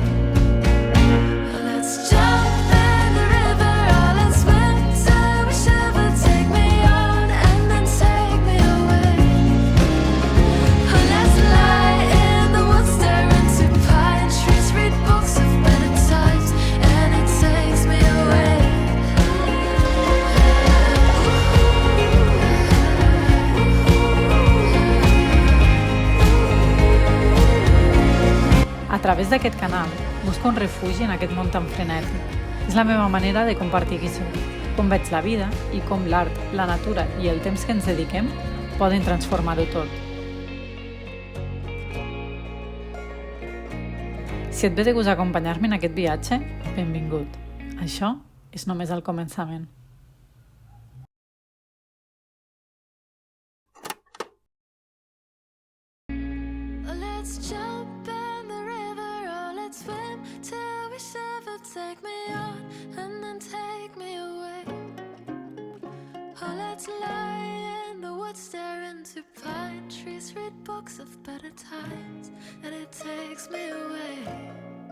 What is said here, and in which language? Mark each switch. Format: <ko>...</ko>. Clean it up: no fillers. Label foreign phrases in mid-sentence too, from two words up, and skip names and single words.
<en>Let's jump in the river or let's swim till we shiver. Take me on and then take me away. Let's lie in the woods, stare into pine trees, read books of better times, and it takes me away.</en> <ca>A través d'aquest canal, busco un refugi en aquest món tan frenètic. És la meva manera de compartir qui soc, com veig la vida i com l'art, la natura i el temps que ens dediquem poden transformar-ho tot. Si et ve de gust acompanyar-me en aquest viatge, benvingut. Això és només el començament.</ca> <en>Let's jump in the river or let's swim till we shiver. Take me on and then take me away. Or let's lie in the woods, stare into pine trees, read books of better times, and it takes me away.</en>